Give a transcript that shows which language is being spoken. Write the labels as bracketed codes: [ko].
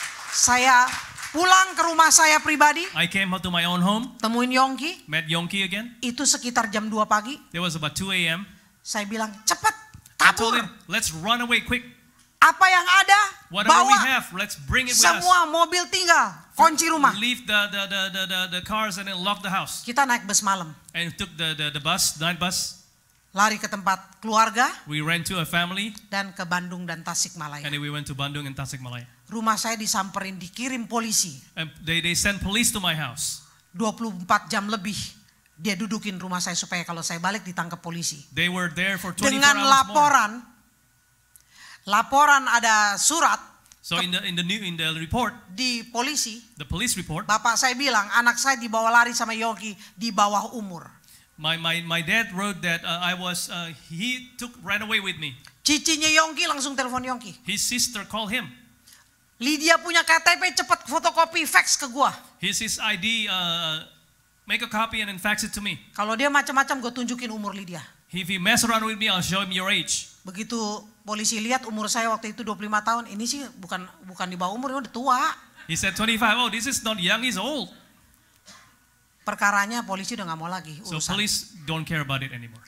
[id] Saya pulang ke rumah saya pribadi, [en] I came out to my own home, [id] temuin Yongki, [en] met Yongki again. [id] itu sekitar jam 2 pagi. [en] It was about 2 a.m. [id] Saya bilang, cepat, [en] I told [id] kabur. [en] him, let's run away quick. [id] Apa yang ada, [en] Whatever we [id] bawa. [en] have, let's bring it with [id] Semua mobil tinggal, kunci rumah. [en] Leave the cars and then lock the house. [id] Kita naik bus malam, [en] And took the night bus. [id] lari ke tempat keluarga, [en] We ran to a family, [id] dan ke Bandung dan Tasikmalaya. [en] and then we went to Bandung and Tasikmalaya. [id] Rumah saya disamperin, dikirim polisi. [en] And they sent police to my house. [id] 24 jam lebih dia dudukin rumah saya supaya kalau saya balik ditangkap polisi. [en] They were there for 24 [id] Dengan [en] hours more. [id] laporan Laporan ada surat [en] So in the report, [id] di polisi, [en] the police report, [id] bapak saya bilang anak saya dibawa lari sama Yongki di bawah umur. [en] my dad wrote that he ran away with me. [id] Cicinya Yongki langsung telepon Yongki. [en] His sister called him. [id] Lydia punya KTP, cepat fotokopi fax ke gua. [en] His ID, make a copy and then fax it to me. [id] Kalau dia macam-macam gue tunjukin umur Lydia. [en] If he mess around with me, I'll show him your age. [id] Begitu polisi lihat umur saya waktu itu 25 tahun, ini sih bukan di bawah umur, udah tua. [en] He said 25. Oh, this is not young, he's old. [id] Perkaranya polisi udah nggak mau lagi [en] So [id] urusan. [en] police don't care about it anymore